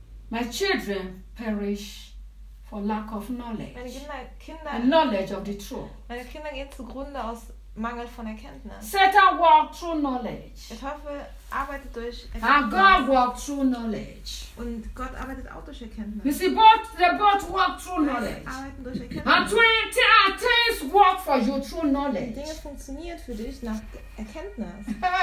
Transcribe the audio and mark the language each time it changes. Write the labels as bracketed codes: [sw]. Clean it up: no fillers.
[en] My children perish for lack of knowledge. [de] Meine Kinder. [en] And knowledge of the truth. [de] Meine Kinder gehen zugrunde aus Mangel von Erkenntnis. [en] Satan walked through knowledge. [de] Ich hoffe, arbeitet durch Erkenntnis. [en] And God walked through knowledge. [de] Und Gott arbeitet auch durch Erkenntnis. [en] You see, they both walk through knowledge. [de] Arbeiten durch Erkenntnis. [en] And things work for you through knowledge. [de] Dinge funktioniert für dich nach Erkenntnis.